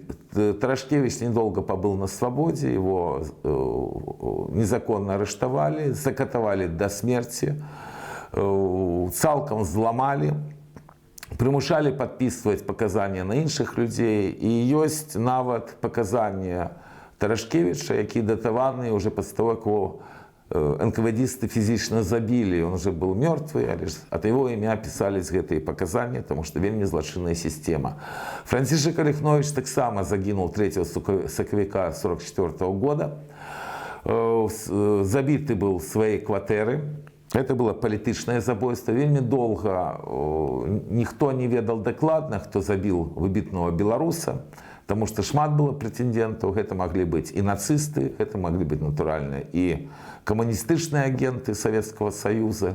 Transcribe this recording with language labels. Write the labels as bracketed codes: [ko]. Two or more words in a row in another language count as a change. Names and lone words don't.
[be] Тарашкевіч недолго пабыл на свабодзе, его незаконна арыштавалі, закатавалі да смерці, цалкам зламалі, прымушалі падпісваць паказанні на іншых людзей. І ёсць нават паказанні Тарашкевіча, які датаваны уже пасля того, як его НКВДисты фізічна забілі. [ru] Он уже был [be] мёртвы, але ад его імя пісались гэтыя паказанні, тому што вельмі злачынная сістэма. Францішак Ліхновіч таксама загінуў 3 сакавіка 44 года. Забіты был в сваёй кватэры. [ru] Это было [be] палітычнае забойство. Вельмі доўга ніхто не ведал дакладна, хто забіў выбітнага беларуса, таму што шмат было прэтэндэнтаў. Гэта маглі быць і нацысты, гэта маглі быць, натуральна, і камуністычныя агенты Савецкага Саюза.